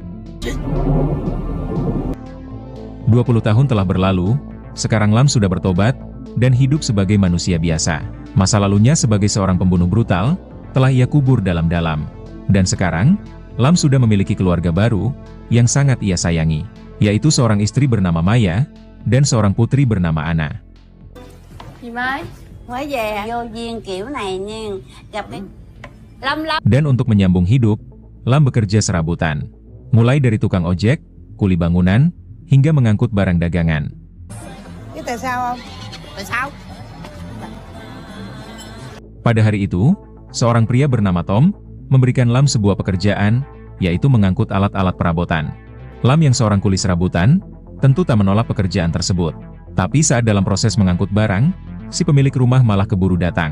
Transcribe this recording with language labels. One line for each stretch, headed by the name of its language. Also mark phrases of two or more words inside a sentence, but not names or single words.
Indonesian: 20 tahun telah berlalu, sekarang Lam sudah bertobat, dan hidup sebagai manusia biasa. Masa lalunya sebagai seorang pembunuh brutal, telah ia kubur dalam-dalam. Dan sekarang, Lam sudah memiliki keluarga baru, yang sangat ia sayangi, yaitu seorang istri bernama Maya, dan seorang putri bernama Anna.
Vietnamese: Chị Mai mới về vô duyên kiểu này nhưng gặp cái Lâm.
Indonesian: Dan untuk menyambung hidup, Lam bekerja serabutan. Mulai dari tukang ojek, kuli bangunan, hingga mengangkut barang dagangan.
Vietnamese: Biết tại sao không? Tại sao?
Indonesian: Pada hari itu, seorang pria bernama Tom, memberikan Lam sebuah pekerjaan, yaitu mengangkut alat-alat perabotan. Lam yang seorang kuli serabutan, tentu tak menolak pekerjaan tersebut. Tapi saat dalam proses mengangkut barang, si pemilik rumah malah keburu datang.